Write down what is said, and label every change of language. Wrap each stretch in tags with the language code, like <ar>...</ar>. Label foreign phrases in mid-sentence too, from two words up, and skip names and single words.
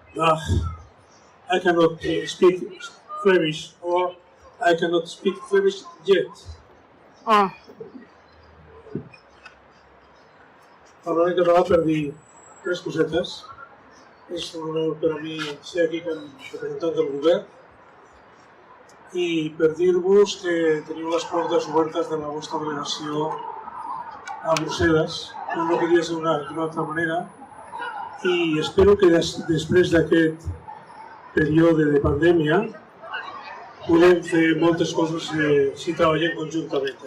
<en>I cannot speak Flemish, or I cannot speak Flemish yet.</en> <ca>Parlaré català per dir tres cosetes. És un honor per a mi ser aquí com representant del govern i per dir-vos que teniu les portes obertes de la vostra delegació a Brussel·les, com no podia ser d'una altra manera, i espero que després d'aquest període de pandèmia podem fer moltes coses si treballem conjuntament.</ca>